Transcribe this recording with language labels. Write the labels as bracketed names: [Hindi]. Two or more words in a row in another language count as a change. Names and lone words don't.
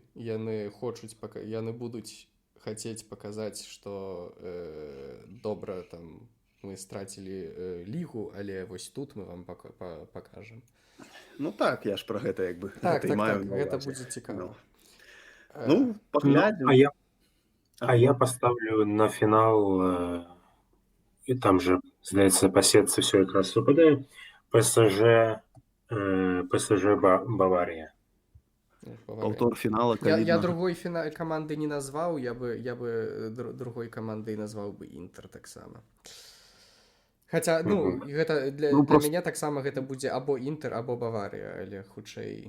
[Belarusian] Яны будуць хацець паказаць, што добра там мы страцілі лігу, але вось тут мы вам пакажам. Ну так, я ж пра гэта як бы Так, маю на гэта ўвазе. будзе цікава. Ну, паглядзім. [Russian] А я поставлю на финал, и там же, [Belarusian] здаецца, па сетцы все якраз супадае, ПСЖ Бавария. Паўтор фінала, Я калі... другой каманды не назваў, я бы другой камандай назваў бы Інтер таксама. Хаця, ну, гэта для мяне таксама гэта будзе або Інтер, або Баварія, але хутчэй...